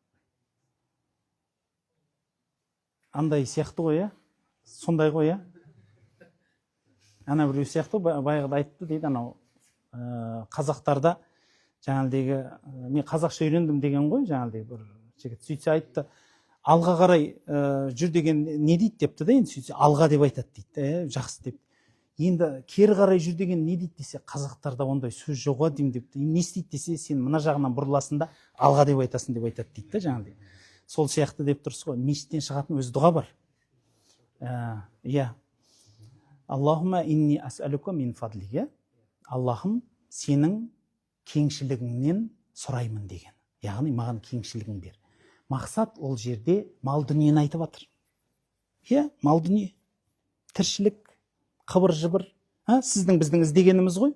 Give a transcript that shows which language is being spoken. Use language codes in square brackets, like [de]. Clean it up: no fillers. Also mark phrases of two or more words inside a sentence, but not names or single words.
[kk] Андай сияқты ғой, сондай ғой, ана біреу сияқты баяғыда айтты дейді, анау қазақтарда жаңағыдегі, мен қазақша үйрендім деген ғой, жаңағыдегі бір жігіт сөйтсе айтты, алға қарай жүр деген не дейді депті да, енді сөйтсе алға деп айтады дейді, жақсы деп. Енді кері қарай жүр деген не дейді десе, қазақтарда ондай сөз жоға деймін депті. Не істейді десе, сен мына жағынан бұрыласың да алға деп айтасың деп айтады дейді да, жаңағыдай. Сол сияқты деп тұрсыз ғой, мешіттен шығатын өз дұға бар. [ar] اللهم إني أسألك من فضلك. [kk] Аллахым, сенің кеңшілігіңнен сұраймын деген. Яғни маған кеңшілігін бер. Мақсат ол жерде мал дүниені айтып жатыр. Мал дүние, тіршілік, қыбыр-жыбыр, сіздің біздің іздегеніміз ғой.